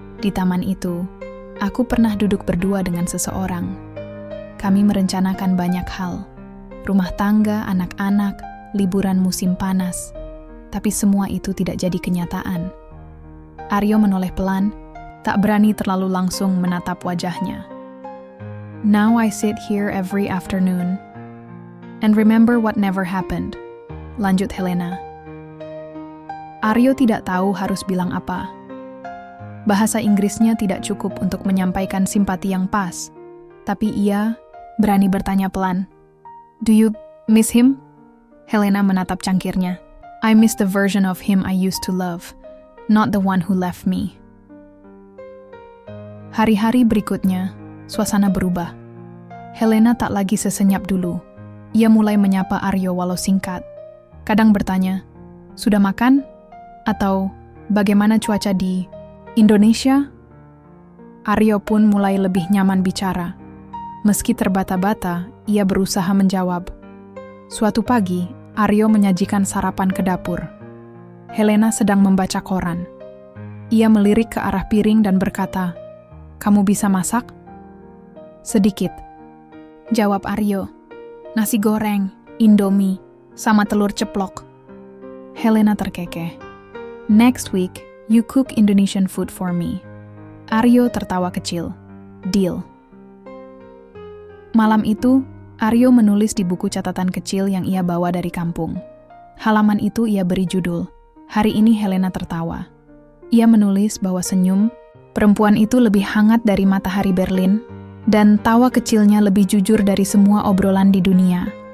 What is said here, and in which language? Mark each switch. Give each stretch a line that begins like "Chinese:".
Indonesian: "Di taman itu, aku pernah duduk berdua dengan seseorang. Kami merencanakan banyak hal. Rumah tangga, anak-anak, liburan musim panas. Tapi semua itu tidak jadi kenyataan." Aryo menoleh pelan, tak berani terlalu langsung menatap wajahnya.
English: Now I sit here every afternoon and remember what never happened,
Indonesian: lanjut Helena. Aryo tidak tahu harus bilang apa. Bahasa Inggrisnya tidak cukup untuk menyampaikan simpati yang pas, tapi ia berani bertanya pelan.
English: Do you miss him?
Indonesian: Helena menatap cangkirnya.
English: I miss the version of him I used to love, not the one who left me.
Indonesian: Hari-hari berikutnya, suasana berubah. Helena tak lagi sesenyap dulu. Ia mulai menyapa Aryo walau singkat. Kadang bertanya, sudah makan? Atau bagaimana cuaca di Indonesia? Aryo pun mulai lebih nyaman bicara. Meski terbata-bata, ia berusaha menjawab. Suatu pagi, Aryo menyajikan sarapan ke dapur. Helena sedang membaca koran. Ia melirik ke arah piring dan berkata, "Kamu bisa masak?" "Sedikit," jawab Aryo. "Nasi goreng, Indomie, sama telur ceplok." Helena terkekeh.
English: "Next week, you cook Indonesian food for me."
Indonesian: Aryo tertawa kecil.
English: Deal.
Indonesian: Malam itu, Aryo menulis di buku catatan kecil yang ia bawa dari kampung. Halaman itu ia beri judul, "Hari ini Helena tertawa." Ia menulis bahwa senyum perempuan itu lebih hangat dari matahari Berlin, dan tawa kecilnya lebih jujur dari semua obrolan di dunia.